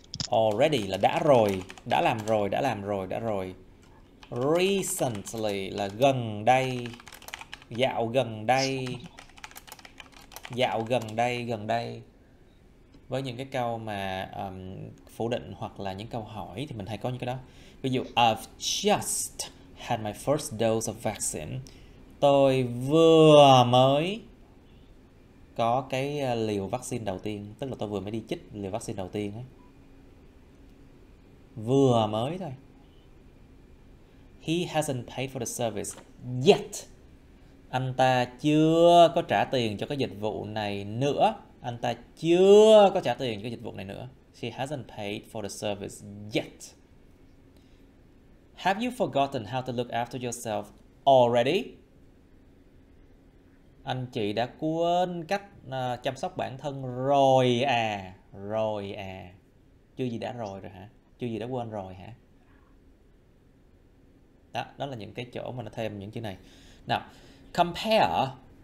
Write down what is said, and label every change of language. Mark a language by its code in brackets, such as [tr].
[vi] Already là đã rồi, đã làm rồi. Recently là gần đây, dạo gần đây. với những cái câu mà phủ định hoặc là những câu hỏi thì mình hay có những cái đó. Ví dụ [en] I've just had my first dose of vaccine. [vi] Tôi vừa mới có cái liều vaccine đầu tiên, tức là tôi vừa mới đi chích liều vaccine đầu tiên ấy. Vừa mới thôi. [en] He hasn't paid for the service yet. [vi] Anh ta chưa có trả tiền cho cái dịch vụ này nữa. Anh ta chưa có trả tiền cho cái dịch vụ này nữa. [en] She hasn't paid for the service yet. Have you forgotten how to look after yourself already? [vi] Anh chị đã quên cách chăm sóc bản thân rồi à. Rồi à. Chưa gì đã rồi hả? Chưa gì đã quên rồi hả? Đó là những cái chỗ mà nó thêm những chữ này. Nào, compare.